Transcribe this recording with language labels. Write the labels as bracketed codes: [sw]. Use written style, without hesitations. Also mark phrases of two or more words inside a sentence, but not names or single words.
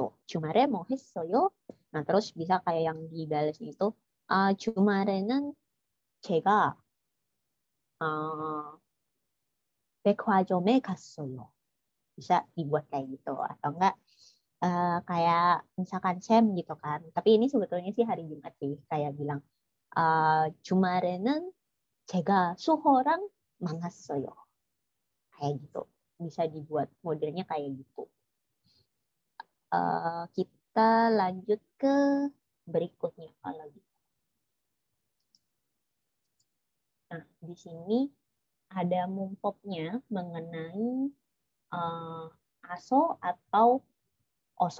[ko] 주말에 뭐 했어요. [id] Nah, terus bisa kayak yang dibalasnya itu, [ko] 주말에는 제가 어, 백화점에 갔어요. [id] Bisa dibuat kayak gitu atau enggak kayak misalkan Sam gitu kan, tapi ini sebetulnya sih hari Jumat sih, kayak bilang [ko] 주말에는 제가 수호랑 만났어요, [id] kayak gitu, bisa dibuat modelnya kayak gitu. Kita lanjut ke berikutnya kalau gitu. Nah, di sini ada mumpopnya mengenai aso atau oso.